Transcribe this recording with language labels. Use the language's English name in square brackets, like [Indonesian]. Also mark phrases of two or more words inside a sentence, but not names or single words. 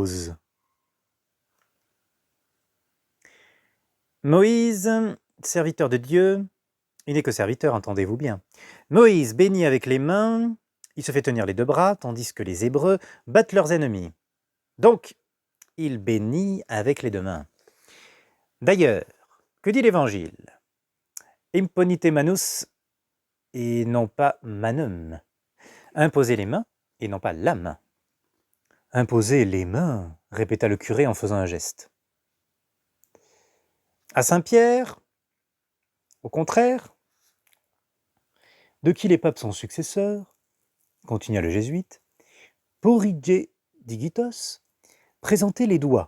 [French] » Moïse, serviteur de Dieu, il n'est que serviteur, entendez-vous bien. Moïse bénit avec les mains, il se fait tenir les deux bras, tandis que les Hébreux battent leurs ennemis. Donc, il bénit avec les deux mains. D'ailleurs, que dit l'Évangile? [Latin] Imponite manus et non pas manum. [French] Imposer les mains et non pas la main. Imposer les mains, répéta le curé en faisant un geste. À Saint-Pierre, au contraire, de qui les papes sont successeurs, continua le jésuite, [Latin] porrige digitos, [French] présentez les doigts.